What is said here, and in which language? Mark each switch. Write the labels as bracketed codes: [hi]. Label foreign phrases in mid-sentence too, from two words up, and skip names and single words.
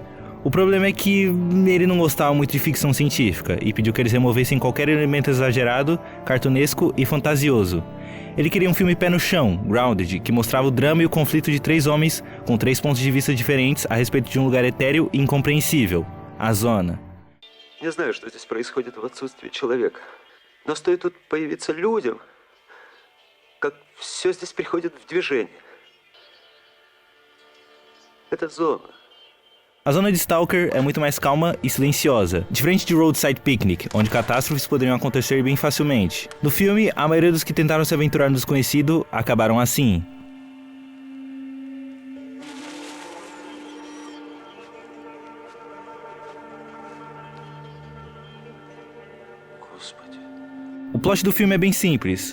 [pt] O problema é que ele não gostava muito de ficção científica e pediu que eles removessem qualquer elemento exagerado, cartunesco e fantasioso. Ele queria um filme pé no chão, grounded, que mostrava o drama e o conflito de 3 homens com 3 pontos de vista diferentes a respeito de um lugar etéreo e incompreensível, a Zona. [ru] Я знаю, что здесь происходит в отсутствии человека, но стоит тут появиться людям, как все здесь приходит в движение. Это зона. [pt] A zona de Stalker é muito mais calma e silenciosa, diferente de Roadside Picnic, onde catástrofes poderiam acontecer bem facilmente. No filme, a maioria dos que tentaram se aventurar no desconhecido acabaram assim. O plot do filme é bem simples.